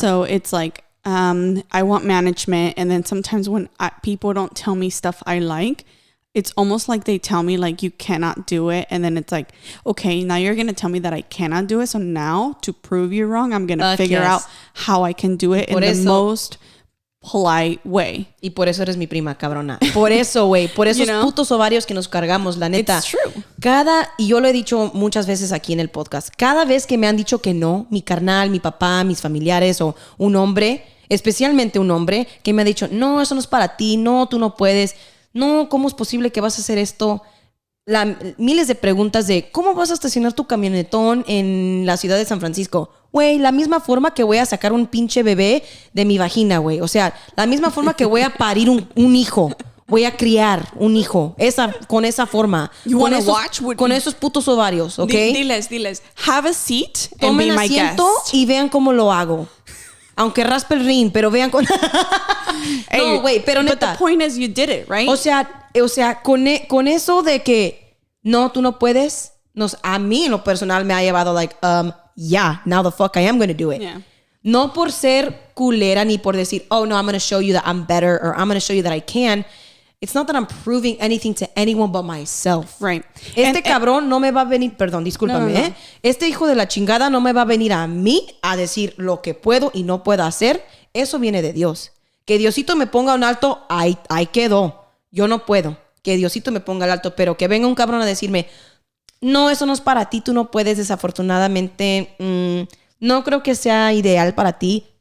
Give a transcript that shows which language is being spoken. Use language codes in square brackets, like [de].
[en] So it's like, I want management. And then sometimes when people don't tell me stuff I like, it's almost like they tell me like you cannot do it, and then it's like, okay, now you're gonna tell me that I cannot do it. So now to prove you wrong, I'm gonna figure out how I can do it in the most polite way. [es] Y por eso eres mi prima, cabrona. Por eso, güey. Por esos putos ovarios que nos cargamos, la neta. [en] It's true. [es] Y yo lo he dicho muchas veces aquí en el podcast, cada vez que me han dicho que no, mi carnal, mi papá, mis familiares o un hombre, especialmente un hombre, que me ha dicho, no, eso no es para ti, no, tú no puedes. No, ¿cómo es posible que vas a hacer esto? Miles de preguntas de ¿cómo vas a estacionar tu camionetón en la ciudad de San Francisco? Güey, la misma forma que voy a sacar un pinche bebé de mi vagina, güey. O sea, la misma forma que voy a parir un hijo. Voy a criar un hijo. Con esa forma. Con esos putos ovarios, ¿ok? Diles. [en] Have a seat and [es] tomen [en] be my guest. [es] asiento y vean cómo lo hago. Aunque raspe el rin, pero vean con... No, güey, pero neta. [en] But the point is you did it, right? [es] O sea, con eso de que no, tú no puedes, a mí en lo personal me ha llevado [en] like, now the fuck I am going to do it. Yeah. [es] No por ser culera ni por decir, [en] oh no, I'm going to show you that I'm better or I'm going to show you that I can. It's not that I'm proving anything to anyone but myself. Right. [es] Cabrón no me va a venir, perdón, discúlpame, No. Este hijo de la chingada no me va a venir a mí a decir lo que puedo y no puedo hacer. Eso viene de Dios. Que Diosito me ponga un alto, ahí quedó. Yo no puedo. Que Diosito me ponga el alto, pero que venga un cabrón a decirme, no, eso no es para ti, tú no puedes, desafortunadamente, no creo que sea ideal para ti.